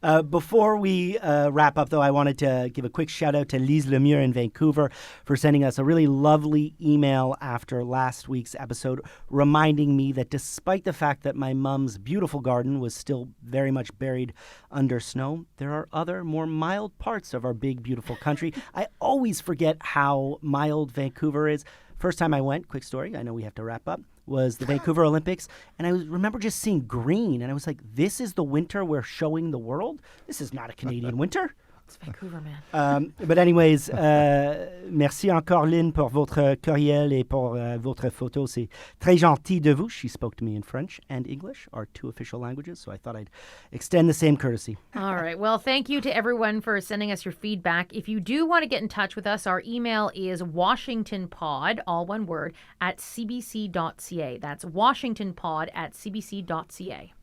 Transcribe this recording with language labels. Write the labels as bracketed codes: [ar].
[en] Before we wrap up, though, I wanted to give a quick shout out to Lise Lemure in Vancouver for sending us a really lovely email after last week's episode, reminding me that despite the fact that my mom's beautiful garden was still very much buried under snow, there are other more mild parts of our big, beautiful country. I always forget how mild Vancouver is. First time I went, quick story, I know we have to wrap up, was the Vancouver Olympics, and I remember just seeing green, and I was like, this is the winter we're showing the world? This is not a Canadian winter. It's Vancouver, man. But anyways, [fr] merci encore, Lynn, pour votre courriel et pour votre photo. C'est très gentil de vous. [en] She spoke to me in French and English, our 2 official languages, so I thought I'd extend the same courtesy. All right. Well, thank you to everyone for sending us your feedback. If you do want to get in touch with us, our email is washingtonpod, all one word, at cbc.ca. That's washingtonpod at cbc.ca.